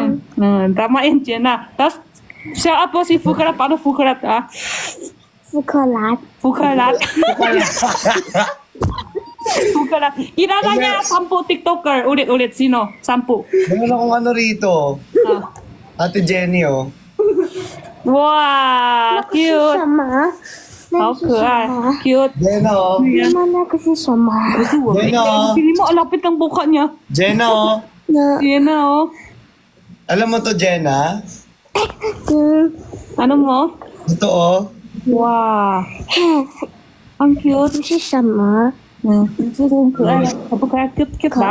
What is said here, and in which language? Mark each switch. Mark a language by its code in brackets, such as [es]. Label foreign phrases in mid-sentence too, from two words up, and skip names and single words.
[tl] Tama yun, Jenna. Tapos, siya po si Fukarat. Paano Fukarat, ah? Chocolate. Fukarat. Fukarat. Kilala niya, 10 TikToker. Ulit. Sino? 10. Meron akong ano rito. Ate Jenny, oh. Wow, cute. [zh] 什么？好可爱 cute. [tl] Jenna, oh. [zh] 妈，那个是什么？ [tl] Jenna, oh. Pili mo, alapit ang buka niya. Jenna, oh. [zh] 那 [tl] Yan na, oh. Alam mo to, Jenna? Ano mo? Ito, oh. Wow. Ang cute. [zh] 是什么？ [tl] Ito ang kaya. Kapag kaya cute ba?